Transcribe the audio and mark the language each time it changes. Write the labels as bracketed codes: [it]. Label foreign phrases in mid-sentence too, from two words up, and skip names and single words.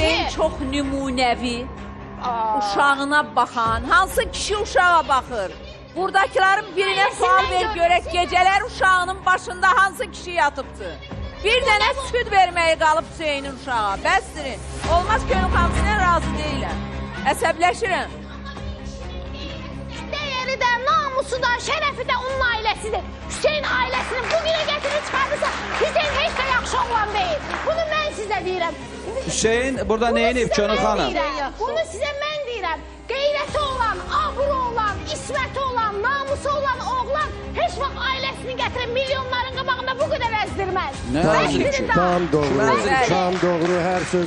[az] Hüseyn çox nümunəvi, uşağına baxan, hansı kişi uşağa baxır? Buradakiların birinə sual ver görək, gecələr uşağının başında hansı kişi yatıbdı? Bir dənə süd verməyi qalıb Hüseynin uşağa, bəsdirin. Olmaz Gönül xanım, sizə razı deyiləm. Əsəbləşirəm. [tr] Değeri de, namusu da, şerefi de onun ailesidir. Hüseyin ailesini bugüne getirip çıkarırsa Hüseyin hiç de yaxşı olan değil. Bunu ben size deyirəm. [az] Hüseyin burada nə edib Gönül xanım? [tr] Bunu size ben deyirəm. [az] Qeyrəti olan, aburu olan, isməti olan, namusu olan oğlan heç vaxt ailesini gətirib milyonların qabağında bu qədər əzdirməz. Nə əzdir ki? Tam doğru, Bəli. tam doğru hər sözün